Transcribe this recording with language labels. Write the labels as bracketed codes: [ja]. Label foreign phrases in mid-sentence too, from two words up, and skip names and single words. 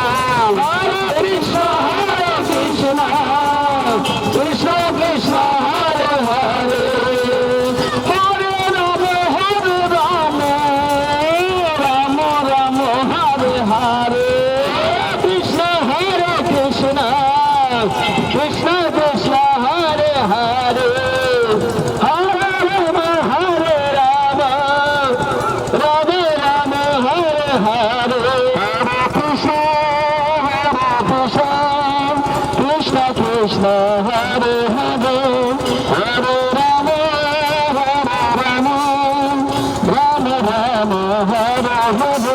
[sa] কৃষ্ণ কৃষ্ণ কৃষ্ণ হরে হরে হরে রাম রাম রাম হরে হরে কৃষ্ণ কৃষ্ণ কৃষ্ণ কৃষ্ণ হরে হরে হরে রাম রাম রাম হরে হরে হরে কৃষ্ণ কৃষ্ণ কৃষ্ণ হরে হরে হরে রাম রাম রাম রাম হরে হরে